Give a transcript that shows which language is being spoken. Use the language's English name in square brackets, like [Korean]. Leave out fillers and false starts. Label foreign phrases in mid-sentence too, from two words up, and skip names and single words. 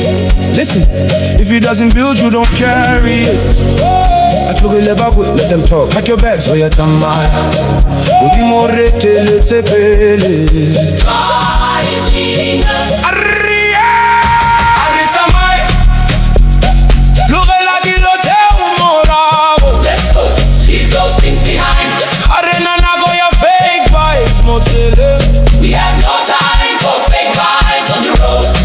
[English] Listen, if he doesn't build, you don't carry it. [Tswana] Atlogela bago, [English] let them talk. Pack your bags for your tsamaya. [Tswana] Udi morete le tsepele. [English] God is leading us. [Tswana] TSAMAYE TLOGELA DILO TSEO MORAGO. [English] Let's go, leave those things behind. Fake vibes, we have no time for fake vibes on the road.